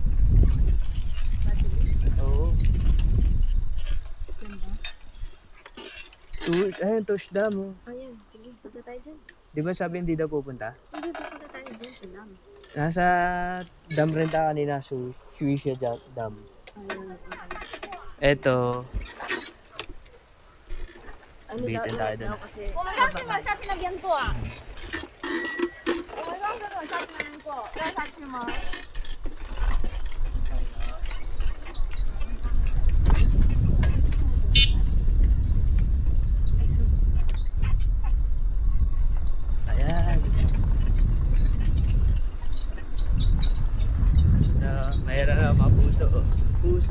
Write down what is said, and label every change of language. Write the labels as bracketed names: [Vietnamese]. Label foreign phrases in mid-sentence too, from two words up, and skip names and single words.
[Filipino] Oo. Ayun, touch dam oh. Ayan, sige. Punta tayo dyan. Di ba sabi hindi daw pupunta? Hindi, pupunta tayo dyan sa dam. Nasa dam rin tayo kanina, so Shuisha Dam. Eto. Ano Bitin tayo dun. Kasi [Chinese] 我们要去吗？下去那边坐啊。我们刚刚下去那边坐，要下去吗？ [Filipino] Ayan. Mayroon na mga puso. Puso.